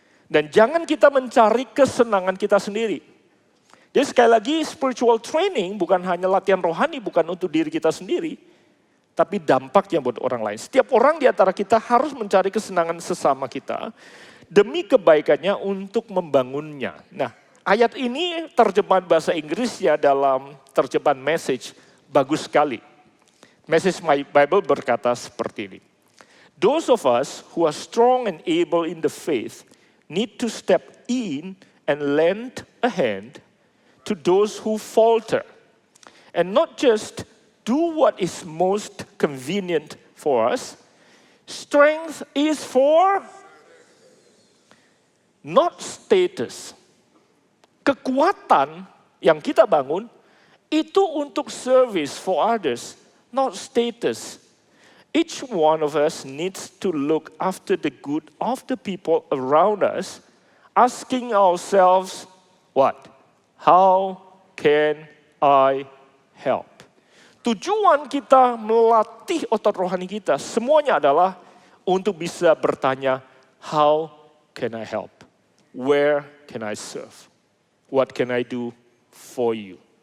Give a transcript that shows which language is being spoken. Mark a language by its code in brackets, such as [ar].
[id] Dan jangan kita mencari kesenangan kita sendiri. Jadi sekali lagi [en] spiritual training [id] bukan hanya latihan rohani, bukan untuk diri kita sendiri, tapi dampaknya buat orang lain. Setiap orang di antara kita harus mencari kesenangan sesama kita demi kebaikannya untuk membangunnya. Nah, ayat ini terjemahan bahasa Inggrisnya dalam terjemahan Message bagus sekali. Message My Bible berkata seperti ini. [en] Those of us who are strong and able in the faith need to step in and lend a hand to those who falter. And not just do what is most convenient for us. Strength is for not status. [id] Kekuatan yang kita bangun itu untuk [en] service for others, not status. Each one of us needs to look after the good of the people around us, asking ourselves, what? How can I help? [id] Tujuan kita melatih otot rohani kita semuanya adalah untuk bisa bertanya, [en] how can I help? Where can I serve? What can I do for you?